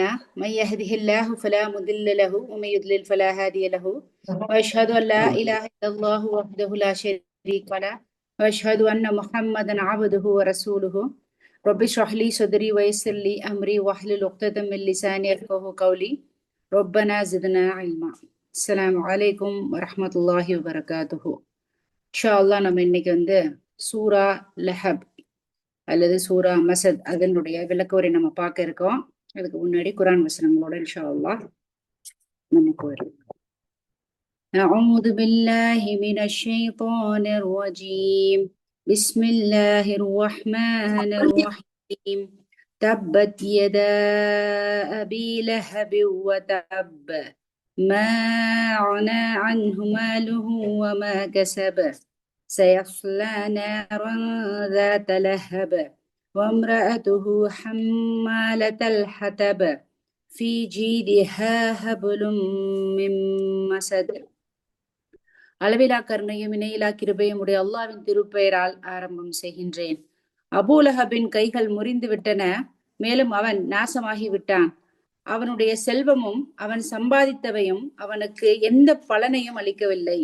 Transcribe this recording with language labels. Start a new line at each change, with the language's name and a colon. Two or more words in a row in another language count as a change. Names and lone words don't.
Arabic: من يهده الله فلا مضل له ومن يضلل فلا هادي له. وأشهد أن لا إله إلا الله وحده لا شريك له وأشهد أن محمدا عبده ورسوله. رب اشرح لي صدري ويسر لي أمري واحلل عقدة من لساني يفقهوا قولي. ربنا زدنا علما. السلام عليكم ورحمة الله وبركاته. إن شاء الله
Tamil: நம்ம இன்னைக்கு சூரா லஹப் அல்லது சூரா மசத் அதனுடைய விளக்க நம்ம பார்க்க இருக்கோம். அதுக்கு முன்னாடி குர்ஆன் வசனங்களோட
Arabic: إن شاء الله
Tamil: நம்ம போயிடலாம்.
Arabic: أعوذ بالله من الشيطان الرجيم. بسم الله الرحمن الرحيم. تبت يدا أبي لهب وتب ما أغنى عنه ماله وما كسب سيصلى نارا ذات لهب وامرأته حمالة الحطب في جيدها حبل من مسد.
Tamil: அளவிலா கருணையும் இணையிலா கிருபையும் உடைய அல்லாஹ்வின் திருப்பெயரால் ஆரம்பம் செய்கின்றேன். அபூலஹபின் கைகள் முறிந்து விட்டன, மேலும் அவன் நாசமாகி விட்டான். அவனுடைய செல்வமும் அவன் சம்பாதித்தவையும் அவனுக்கு எந்த பலனையும் அளிக்கவில்லை.